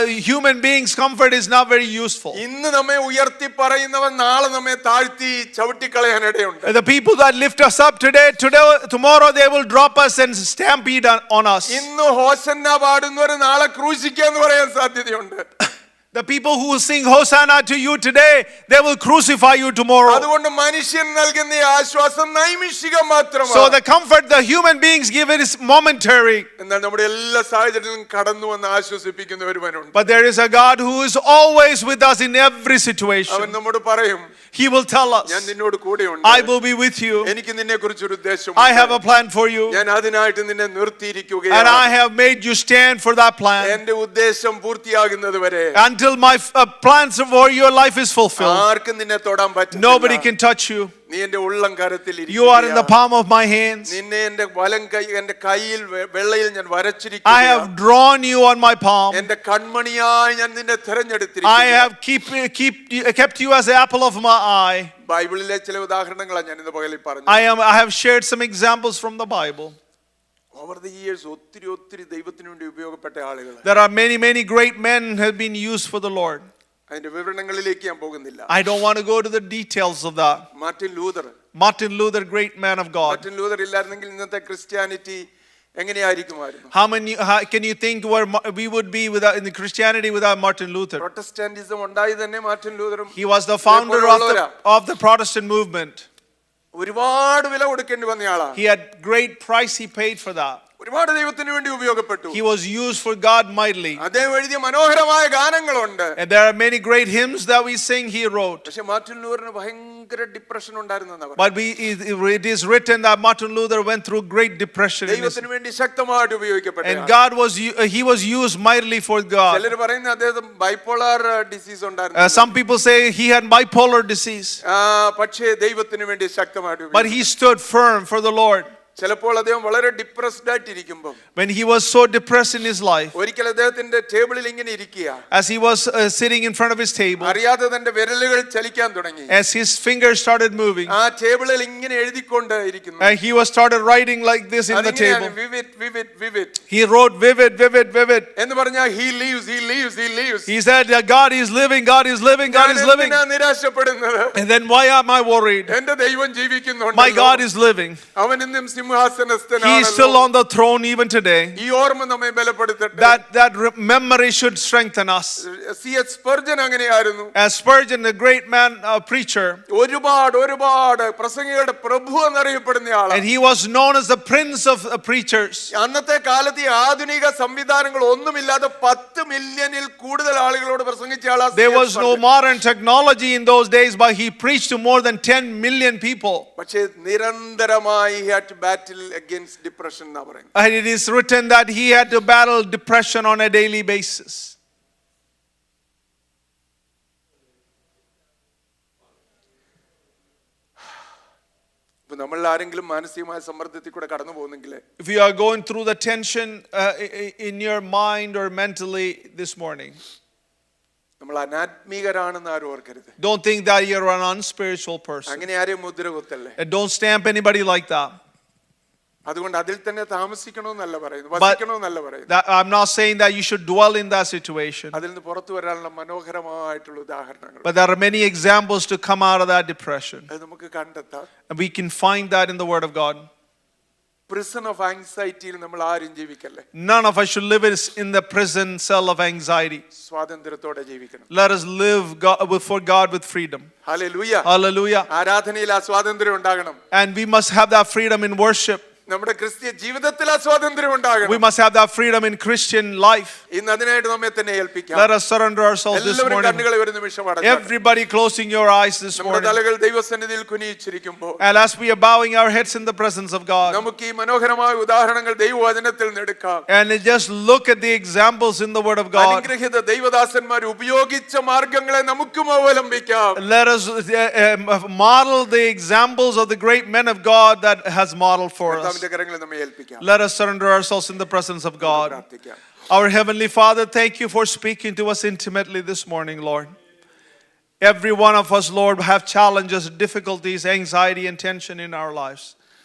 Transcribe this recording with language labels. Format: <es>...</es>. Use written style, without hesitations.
<en>Human beings' comfort is not very useful.</en> <ml>ഇന്ന് നമ്മെ ഉയർത്തി പറയുന്നവൻ നാളെ നമ്മെ താഴ്ത്തി ചവിട്ടിക്കളയാനിടയുണ്ട്.</ml> <en>The people that lift us up today, tomorrow they will drop us and stampede on us.</en> <ml>ഇന്ന് ഹോസന്ന പാടുന്നവർ നാളെ ക്രൂശിക്കാന്ന് പറയാൻ സാധ്യതയുണ്ട്.</ml> <en>The people who sing Hosanna to you today, they will crucify you tomorrow.</en> <ml>അതുകൊണ്ട് മനുഷ്യൻ നൽകുന്ന ആശ്വാസം നൈമിഷികം മാത്രമാണ്.</ml> <en>So the comfort the human beings give it is momentary.</en> <ml>എന്നാൽ നമ്മുടെ എല്ലാ സാഹചര്യത്തിലും കടന്നു വന്ന് ആശ്വസിപ്പിക്കുന്ന ഒരുവനുണ്ട്.</ml> <en>But there is a God who is always with us in every situation.</en> <ml>അവൻ നമ്മോട് പറയും,</ml> <en>He will tell us,</en> <ml>ഞാൻ നിന്നോട് കൂടെയുണ്ട്.</ml> <en>I will be with you.</en> <ml>എനിക്ക് നിന്നെക്കുറിച്ച് ഒരു ഉദ്ദേശമുണ്ട്.</ml> <en>I have a plan for you.</en> <ml>ഞാൻ അതിനായിട്ട് നിന്നെ നിർത്തിയിരിക്കുകയാണ്.</ml> <en>And I have made you stand for that plan.</en> <ml>എന്റെ ഉദ്ദേശം പൂർത്തിയാകുന്നത് വരെ</ml> <en>Until my plans for your life is fulfilled.</en> <ml>ആർക്കും നിന്നെ തൊടാൻ പറ്റില്ല.</ml> <en>Nobody can touch you.</en> <ml>നീ എന്റെ ഉള്ളം കരത്തിൽ</ml> <en>You are in the palm of my hands.</en> <ml>നിന്നെ എന്റെ വലം കൈ എന്റെ കയ്യിൽ വെള്ളയിൽ ഞാൻ</ml> <en>I</en> <ml>വരച്ചിരിക്കുകയാണ്.</ml> <en>have drawn you on my palm.</en> <ml>എന്റെ കൺമണിയായി ഞാൻ നിന്നെ</ml> <en>I</en> <ml>തിരഞ്ഞെടുത്തിരിക്കുന്നു.</ml> <en>have kept you as the apple of my eye.</en> <ml>ബൈബിളിലെ ചില ഉദാഹരണങ്ങളാണ് ഞാൻ ഇന്ന് പകലിൽ പറഞ്ഞു.</ml> <en>I have shared some examples from the Bible. Over the years</en> <ml>ഒത്തിരി ദൈവത്തിനു വേണ്ടി ഉപയോഗപ്പെട്ട ആളുകൾ.</ml> <en>There are many great men who have been used for the Lord.</en> <ml>അതിന്റെ വിവരണങ്ങളിലേക്ക് ഞാൻ പോകുന്നില്ല.</ml> <en>I don't want to go to the details of that. Martin Luther, great man of God.</en> <ml>Martin Luther ഇല്ലായിരുന്നെങ്കിൽ ഇന്നത്തെ Christianity എങ്ങനെയായിരിക്കുമായിരുന്നു?</ml> <en>How can you think where we would be without in the Christianity without Martin Luther?</en> <ml>Protestantism ഉണ്ടായി തന്നെ Martin ലൂതറും</ml> <en>He was the founder of the Protestant movement.</en> <ml>ഒരുപാട് വില കൊടുക്കേണ്ടി വന്നയാളാ.</ml> <en>He had great price he paid for that.</en> <ml>ഒരുപാട് ദൈവത്തിന് വേണ്ടി ഉപയോഗപ്പെട്ടു.</ml> <en>He was used for God mightily.</en> <ml>അദ്ദേഹം എഴുതിയ മനോഹരമായ ഗാനങ്ങളുണ്ട്.</ml> <en>And there are many great hymns that we sing he wrote.</en> <ml>പക്ഷേ മാർട്ടിൻ ലൂതറിന് ഭയങ്കര ഡിപ്രഷൻ ഉണ്ടായിരുന്നെന്നാ പറയുന്നത്.</ml> <en>But it is written that Martin Luther went through great depression.</en> <ml>ദൈവത്തിന് വേണ്ടി ശക്തമായിട്ട് ഉപയോഗിക്കപ്പെട്ടു.</ml> <en>And he was used mightily for God.</en> <ml>ചിലർ പറയുന്നത് അദ്ദേഹം bipolar disease ഉണ്ടായിരുന്നു.</ml> <en>Some people say he had bipolar disease.</en> <ml>പക്ഷേ ദൈവത്തിന് വേണ്ടി ശക്തമായിട്ട്</ml> <en>But he stood firm for the Lord.</en> <ml>ചിലപ്പോൾ അദ്ദേഹം വളരെ depressed ആയിട്ടിരിക്കുമ്പോൾ</ml> <en>when he was so depressed in his life,</en> <ml>ഒരിക്കൽ അദ്ദേഹത്തിന്റെ ടേബിളിൽ ഇങ്ങനെ ഇരിക്കുക,</ml> <en>as he was sitting in front of his table,</en> <ml>അറിയാതെ തന്റെ വിരലുകൾ ചലിക്കാൻ തുടങ്ങി.</ml> <en>as his fingers started moving,</en> <ml>ആ ടേബിളിൽ ഇങ്ങനെ എഴുതിക്കൊണ്ട് ഇരിക്കുന്നു.</ml> <en>and he was started writing like this in the table. vivid He wrote vivid</en> <ml>എന്ന് പറഞ്ഞാൽ</ml> <en>he lives. He said that God is living. God is living.</en> <ml>ഞാൻ നിരാശപ്പെടുന്നത്?</ml> <en>And then why am I worried?</en> <ml>എന്റെ ദൈവം ജീവിക്കുന്നുണ്ട്.</ml> <en>My God is living.</en> <ml>അവൻ ഇന്നും</ml> <en>He is still on the throne even today.</en> <ml>ഈ ഓർമ്മ നമ്മെ ബലപ്പെടുത്തട്ടെ.</ml> <en>That memory should strengthen us. C.H.</en> <ml>Spurgeon അങ്ങനെയായിരുന്നു.</ml> <en>As Spurgeon, a great man, a preacher,</en> <ml>ഒരുപാട് പ്രസംഗികളുടെ പ്രഭു എന്നറിയപ്പെടുന്ന ആളാണ്.</ml> <en>and he was known as the prince of preachers.</en> <ml>അന്നത്തെ കാലത്ത് ഈ ആധുനിക സംവിധാനങ്ങൾ ഒന്നുമില്ലാതെ 10 മില്യണിൽ കൂടുതൽ ആളുകളോട് പ്രസംഗിച്ച ആളാണ്.</ml> <en>There was no modern technology in those days, but he preached to more than 10 million people.</en> <ml>പക്ഷേ നിരന്തരമായി</ml> <en>he had to battle against depression</en> <ml>എന്നാ പറയുന്നത്.</ml> <en>And it is written that he had to battle depression on a daily basis.</en> <ml>ഇപ്പോ നമ്മൾ ആരെങ്കിലും മാനസികമായ സമ്മർദ്ദത്തിൽ കൂടെ കടന്നു പോകുന്നെങ്കിൽ,</ml> <en>if you are going through the tension in your mind or mentally this morning,</en> <ml>നമ്മൾ അനാത്മീകരാണെന്ന് ആരും ഓർക്കരുത്.</ml> <en>don't think that you're an unspiritual person.</en> <ml>അങ്ങനെ ആരെയും മുദ്ര കുത്തല്ലേ.</ml> <en>And don't stamp anybody like that.</en> <ml>അതുകൊണ്ട് അതിൽ തന്നെ താമസിക്കണമെന്നല്ല പറയുന്നത്, വസിക്കണമെന്നല്ല പറയുന്നത്.</ml> <en>I'm not saying that you should dwell in that situation.</en> <ml>അതിൽ നിന്ന് പുറത്തു വരാനുള്ള മനോഹരമായിട്ടുള്ള ഉദാഹരണങ്ങൾ,</ml> <en>But there are many examples to come out of that depression.</en> <ml>അത് നമുക്ക് കണ്ടെത്താം.</ml> <en>And we can find that in the Word of God. Prison of anxiety</en> <ml>യിൽ നമ്മൾ ആരും ജീവിക്കല്ലേ.</ml> <en>None of us should live in the prison cell of anxiety.</en> <ml>സ്വാതന്ത്ര്യത്തോടെ ജീവിക്കണം.</ml> <en>Let us live for God with freedom.</en> <ml>Hallelujah.</ml> <en>Hallelujah.</en> <ml>ആരാധനയിൽ ആ സ്വാതന്ത്ര്യം ഉണ്ടാകണം.</ml> <en>And we must have that freedom in worship.</en> <ml>നമ്മുടെ ക്രിസ്തീയ ജീവിതത്തിൽ ആ സ്വാതന്ത്ര്യം ഉണ്ടാകണം.</ml> <en>We must have that freedom in Christian life.</en> <ml>ഇന്ന് അതിനായിട്ട് നമ്മെ തന്നെ ഏൽപ്പിക്കാം.</ml> <en>Let us surrender ourselves this morning.</en> <ml>എല്ലാവരും കണ്ണുകളെ ഒരു നിമിഷം അടയ്ക്കുക.</ml> <en>Everybody closing your eyes this</en> <ml>നമ്മുടെ</ml> <en>morning.</en> <ml>തലകൾ ദൈവസന്നിധിയിൽ കുനിയിച്ചിരിക്കുമ്പോൾ,</ml> <en>And as we are bowing our heads in the presence of God,</en> <ml>നമുക്ക് ഈ മനോഹരമായ ഉദാഹരണങ്ങൾ ദൈവവചനത്തിൽ നിന്ന് എടുക്കാം.</ml> <en>and just look at the examples in the Word of God.</en> <ml>അനുഗ്രഹീത ദൈവദാസന്മാർ ഉപയോഗിച്ച മാർഗ്ഗങ്ങളെ നമുക്കും അവലംബിക്കാം.</ml> <en>Let us model the examples of the great men of God that has modeled for us. Let us surrender ourselves in the presence of God. Our Heavenly Father, thank you for speaking to us intimately this morning, Lord. Every one of us, Lord, have challenges, difficulties, anxiety, and tension in our lives.</en>